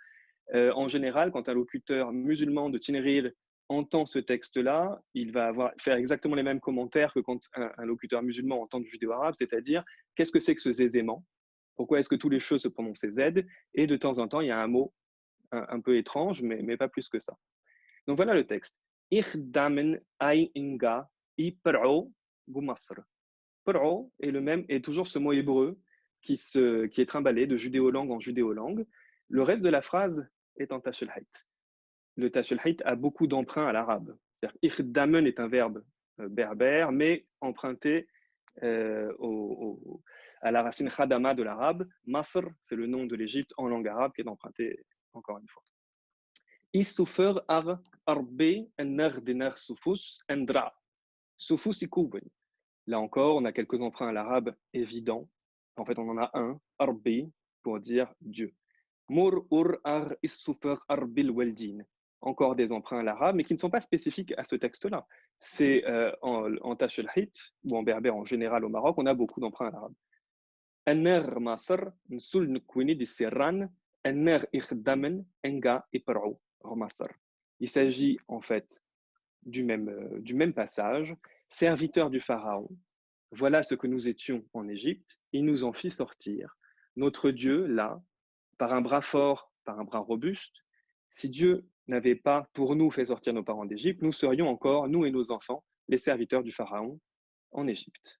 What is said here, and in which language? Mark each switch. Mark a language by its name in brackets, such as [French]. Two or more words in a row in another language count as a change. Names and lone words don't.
[French] En général, quand un locuteur musulman de Tinril entend ce texte-là, il va faire exactement les mêmes commentaires que quand un locuteur musulman entend du judéo-arabe, c'est-à-dire qu'est-ce que c'est que ce zézément? Pourquoi est-ce que tous les cheveux se prononcent Z? Et de temps en temps, il y a un mot un peu étrange, mais pas plus que ça. Donc voilà le texte. [Tachelhit] Ikhdamen ay inga i per'o gumasr. [French] Per'o est toujours ce mot hébreu qui est trimballé de judéo-langue en judéo-langue. Le reste de la phrase est en Tashelhit. Le Tashelhit a beaucoup d'emprunts à l'arabe. Ikhdamen est un verbe berbère, mais emprunté à la racine khadama de l'arabe. Masr, c'est le nom de l'Égypte en langue arabe qui est emprunté encore une fois. [Tachelhit] Isoufer ar arbe enar denar soufous endra. Soufous ikouben. [French] Là encore, on a quelques emprunts à l'arabe évidents. En fait, on en a un, arbi, pour dire Dieu. [Tachelhit] Mur ur ar isoufer arbil weldin. [French] Encore des emprunts à l'arabe, mais qui ne sont pas spécifiques à ce texte-là. C'est en Tashelhit, ou en berbère en général au Maroc, on a beaucoup d'emprunts à l'arabe. [Tachelhit] Ener masr, nsul nkwini di serran, ener ikhdamen, enga iper'ou, masr. [French] Il s'agit en fait du même passage. Serviteur du Pharaon, voilà ce que nous étions en Égypte, il nous en fit sortir. Notre Dieu, là, par un bras fort, par un bras robuste, si Dieu n'avait pas pour nous fait sortir nos parents d'Égypte, nous serions encore, nous et nos enfants, les serviteurs du Pharaon en Égypte.